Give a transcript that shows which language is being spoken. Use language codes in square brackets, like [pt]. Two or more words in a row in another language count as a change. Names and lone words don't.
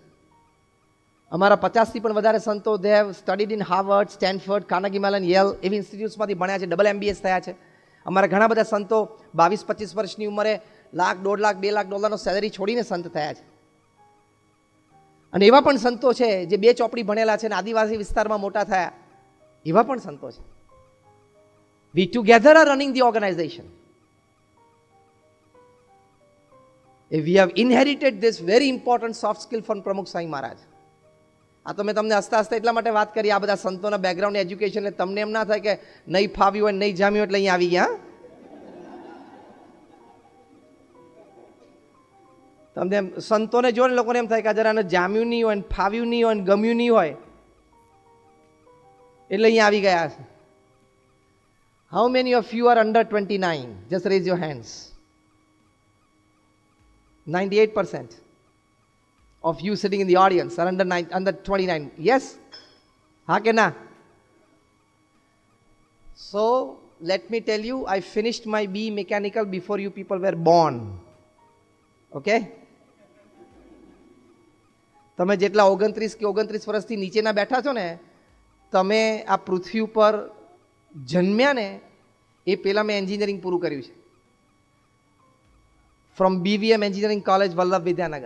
[gu] અમારા 50થી પણ વધારે સંતો [en] they have studied in [gu] હાર્વર્ડ, સ્ટેનફોર્ડ, કાર્નેગી મેલન, યેલ એવી ઇન્સ્ટિટ્યૂટ્સમાંથી ભણ્યા છે, ડબલ MBS થયા છે. અમારા ઘણા બધા સંતો 22-25 વર્ષની ઉંમરે લાખ, 1.5 લાખ, 2 લાખ ડોલરનો સેલરી છોડીને સંત થયા છે. અને એવા પણ સંતો છે જે 2 ચોપડી ભણેલા છે અને આદિવાસી વિસ્તારમાં મોટા થયા, એવા પણ સંતો છે. [en] We together are running the organization. We have inherited this very important soft skill from Pramukh Swami Maharaj. [gu] આ તો મેં તમને હસતા હસતા એટલા માટે વાત કરી, આ બધા સંતોના બેકગ્રાઉન્ડ એજ્યુકેશન, તમને એમ ના થાય કે નહીં ફાવ્યું હોય, નહીં જામ્યું એટલે અહીંયા આવી ગયા. તમને સંતોને જો ને લોકોને એમ થાય કે જરા જામ્યું નહીં હોય, ફાવ્યું નહીં હોય, ગમ્યું નહીં હોય એટલે અહીંયા આવી ગયા છે. [en] How many of you are under 29? Just raise your hands. 98% of you sitting in the audience are under 29. [gu] Yes? હા કે ના? [en] So, let me tell you, I finished my BE mechanical before you people were born. Okay? [gu] તમે જેટલા 29 કે 29 વર્ષથી નીચેના બેઠા છો ને, તમે આ પૃથ્વી ઉપર જન્મ્યા ને એ પહેલાં મેં એન્જિનિયરિંગ પૂરું કર્યું છે. [en] from BVM engineering college વલ્લભ વિદ્યાનગર.